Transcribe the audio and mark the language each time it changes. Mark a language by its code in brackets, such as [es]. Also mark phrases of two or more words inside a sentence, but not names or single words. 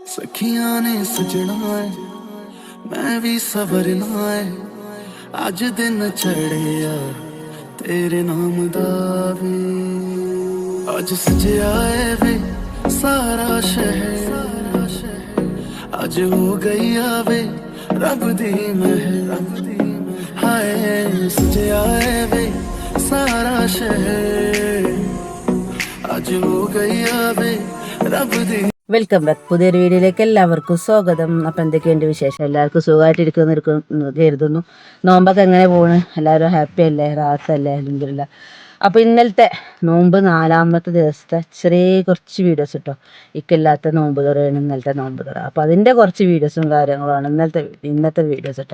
[pa] ਸਖੀਆਂ ਨੇ ਸਜਣਾ ਹੈ ਮੈਂ ਵੀ ਸਵਰਨਾ ਹੈ ਅੱਜ ਦਿਨ ਚੜ੍ਹੇ ਯਾਰ ਤੇਰੇ ਨਾਮ ਦਾ ਵੇ ਅੱਜ ਸਜਿਆ ਹੈ ਵੇ ਸਾਰਾ ਸ਼ਹਿਰ ਅੱਜ ਹੋ ਗਈ ਆਵੇ ਰੱਬ ਦੀ ਮਿਹਰ ਹਾਏ ਸਜਿਆ ਹੈ ਵੇ ਸਾਰਾ ਸ਼ਹਿਰ ਅੱਜ ਹੋ ਗਈ ਆਵੇ ਰੱਬ ਦੀ. [en] Welcome back. [ml] പുതിയൊരു വീഡിയോയിലേക്ക് എല്ലാവർക്കും സ്വാഗതം. അപ്പം എന്തൊക്കെയുണ്ട് വിശേഷം? എല്ലാവർക്കും സുഖമായിട്ടിരിക്കുന്നു കരുതുന്നു. നോമ്പൊക്കെ എങ്ങനെ പോണ്? എല്ലാവരും ഹാപ്പി അല്ലേ? റാസല്ലേ? അൽഹംദുലില്ലാ. അപ്പോൾ ഇന്നലത്തെ നോമ്പ് 4ാമത്തെ ദിവസത്തെ ചെറിയ കുറച്ച് വീഡിയോസ് കേട്ടോ. ഇക്കില്ലാത്ത നോമ്പ് തുറയാണ് ഇന്നലത്തെ നോമ്പ് തുറ. അപ്പോൾ അതിൻ്റെ കുറച്ച് വീഡിയോസും കാര്യങ്ങളുമാണ് ഇന്നത്തെ വീഡിയോസ് കേട്ടോ.